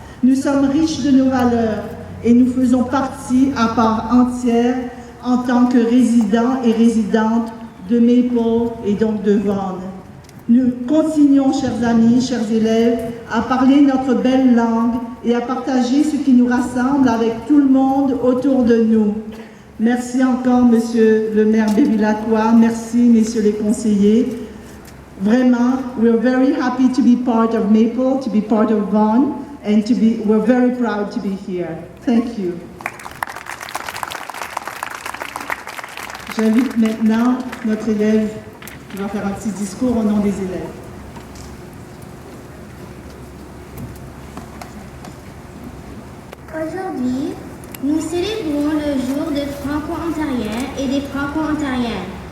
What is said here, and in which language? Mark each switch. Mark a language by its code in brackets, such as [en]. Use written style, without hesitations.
[fr] Nous sommes riches de nos valeurs et nous faisons partie à part entière en tant que résidents et résidentes de Maple et donc de Vaughan. Nous continuons, chers amis, chers élèves, à parler notre belle langue et à partager ce qui nous rassemble avec tout le monde autour de nous. Merci encore, monsieur le maire Bevilacqua. Merci, messieurs les conseillers. Vraiment, [en] we're very happy to be part of Maple, to be part of Vaughan, and we're very proud to be here. Thank you. [fr] J'invite maintenant notre élève qui va faire un petit discours au nom des élèves. Aujourd'hui, nous célébrons le jour des Franco-Ontariens et des Franco-Ontariennes.